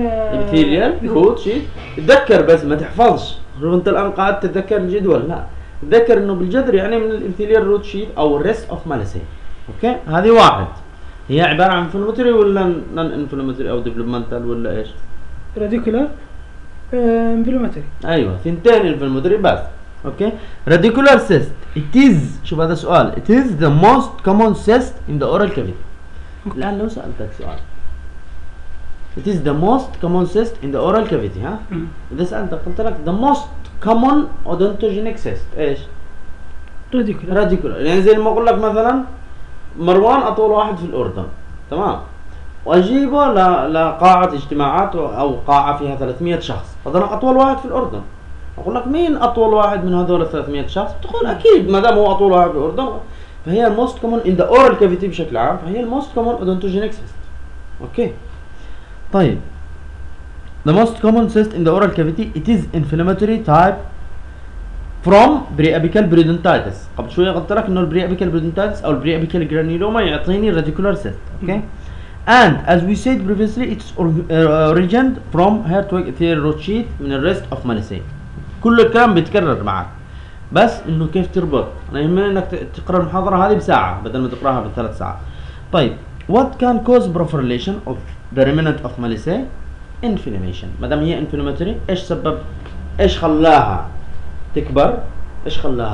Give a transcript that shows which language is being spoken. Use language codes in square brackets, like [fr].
[ar] الابيثيليال كوت شيء تذكر بس ما تحفظش لو انت الان قاعد تتذكر الجدول لا تذكر انه بالجذر يعني من الابيثيليال روت شيت او الريست اوف مالسين. اوكي هذه واحد هي عباره عن انفلاماتوري ولا نان انفلاماتوري او ديفلوبمنتال ولا ايش راديكولر انفلاماتوري ايوه ثنتين انفلاماتوري بس. [en] Okay, radicular cyst. It is. [ar] شوف هذا سؤال. [en] It is the most common cyst in the oral cavity. [ar] الآن لو سألتك سؤال. [en] It is the most common cyst in the oral cavity. [ar] ها؟ إذا سألتك قلت لك [en] the most common odontogenic cyst. [ar] إيش؟ [en] radicular. radicular. [ar] يعني زي ما أقول لك مثلاً مروان أطول واحد في الأردن. تمام؟ وأجيبه لقاعة اجتماعات أو قاعة فيها 300 شخص. فأنا أطول واحد في الأردن. أقول لك مين أطول واحد من هذول 300 شخص؟ تقول أكيد ما دام هو أطول واحد في الأردن فهي [en] الموست common in the oral cavity [ar] بشكل عام فهي الموست كومون أودونتوجينيك سيست. [en] Okay? طيب the most common cyst in the oral cavity it is inflammatory type from pre apical periodontitis. [ar] قبل شوية قلت لك إنه البري أبيكال بريدنتيتس أو البري أبيكال جرانيلوما يعطيني راديكولار سيست. [en] Okay? And as we said previously it's origined from Hertwig ethyl root sheath [ar] من الريست أوف مالسين. كل الكلام بيتكرر معك بس انه كيف تربط انا يهمني انك تقرا المحاضره هذه بساعه بدل ما تقراها بثلاث ساعات. [en] طيب what can cause proliferation of the remnant of malice inflammation. [ar] ما دام هي inflammatory ايش سبب ايش خلاها تكبر ايش خلاها